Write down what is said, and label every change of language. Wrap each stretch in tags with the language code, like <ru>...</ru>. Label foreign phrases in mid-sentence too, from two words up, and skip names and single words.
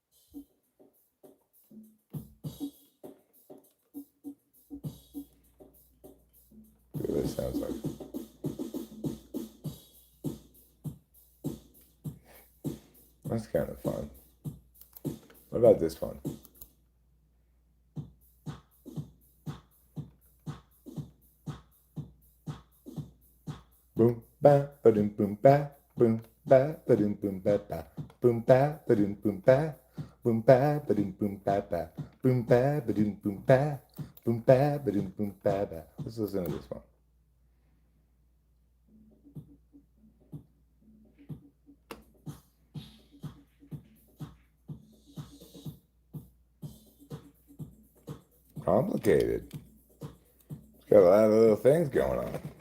<en>See what this sounds like. That's kind of fun. What about this one? Boom, ba, ba-doom, boom, ba, boom, ba ba dum boom ba ba boom ba ba dum boom ba boom ba ba dum boom ba ba boom ba ba dum boom ba boom ba ba dum boom ba ba. Let's listen to this one. Complicated. It's got a lot of little things going on.</en>